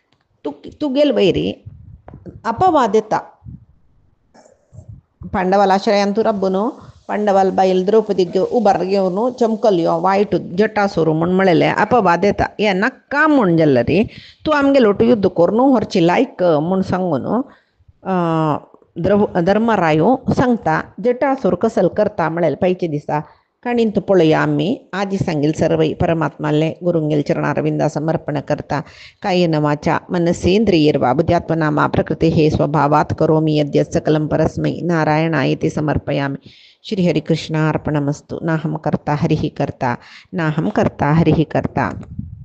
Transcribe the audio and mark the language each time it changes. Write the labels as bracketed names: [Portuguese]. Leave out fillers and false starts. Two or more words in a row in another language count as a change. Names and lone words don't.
[Konkani] तूं गेल वयरी अपवाद येता पांडवाल आश्रयान तूं राबून पांडवाल बायल द्रौपदीक उबार घेवन चमकल्यो वायट जटासूर म्हूण म्हळेलें अपवाद येता हें नाका म्हूण जाल्यार रे तूं आमगे लोट युद्ध करून व्हरची लायक म्हूण सांगून धर्मरायो सांगता जटासूर कसल करता म्हळ्यार पयचे दिसा काणींत पळोवया आमी आजी सांगील सर्वै परमात्माले गुरुंगेल चरणारविंदा समर्पण करता [Sanskrit] कायेन वाचा मनसेंद्रियैर्वा बुद्ध्यात्मनामा प्रकृतेः स्वभावात् करोमि यद्यत् सकलं परस्मै नारायणायेति समर्पयामि श्री हरिकृष्णार्पणमस्तु नाहं कर्ता हरिः कर्ता नाहं कर्ता हरिः कर्ता।